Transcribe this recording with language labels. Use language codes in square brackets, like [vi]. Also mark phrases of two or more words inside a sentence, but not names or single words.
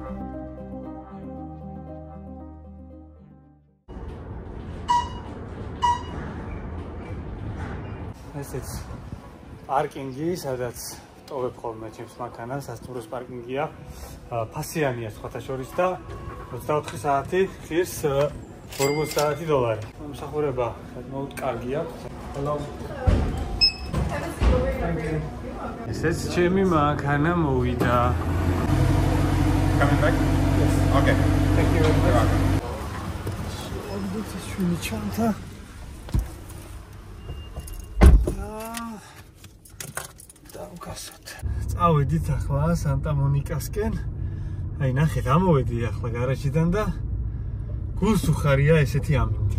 [ka] ესეც პარკინგი, სადაც ტოვებ ხოლმე ჩემს მანქანას, სასტუმროს პარკინგია. ფასიანია სხვათა შორის და 24 საათი ღირს $40. მომსახურება საკმაოდ კარგი აქვს. ესეც ჩემი მანქანა მოვიდა. [en] Coming back? Yes. Okay. Thank you very much. [ka] ეს ჩვენი ჩანთა. დავგასოთ. წავედით ახლა სანტა-მონიკასკენ. აი ნახეთ, ამოვედი ახლა გარაჟიდან და გულს უხარია ესეთი ამინდი.